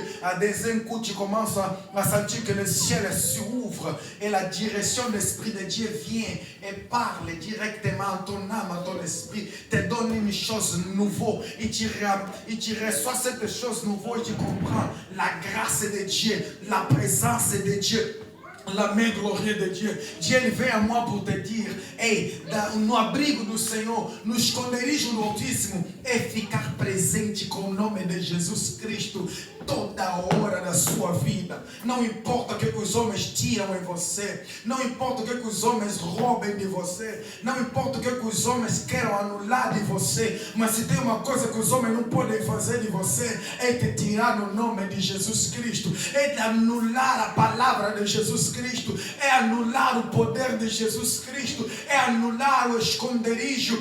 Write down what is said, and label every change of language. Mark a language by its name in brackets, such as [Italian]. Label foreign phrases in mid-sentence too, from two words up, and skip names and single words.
[French] À des coups, tu commences à sentir que le ciel s'ouvre et la direction de l'Esprit de Dieu vient et parle directement à ton âme, à ton esprit, te donne une chose nouvelle et tu reçois cette chose nouvelle et tu comprends la grâce de Dieu, la présence de Dieu, la main glorieuse de Dieu. Dieu vem a moi pour te dire: [Portuguese] ei, no abrigo do Senhor, no esconderijo do Altíssimo, é ficar presente com o nome de Jesus Cristo toda hora da sua vida. Não importa o que os homens tiram em você, não importa o que os homens roubem de você, não importa o que os homens queiram anular de você, mas se tem uma coisa que os homens não podem fazer de você, é te tirar no nome de Jesus Cristo, é te anular a palavra de Jesus Cristo, é anular o poder de Jesus Cristo, é anular o esconderijo.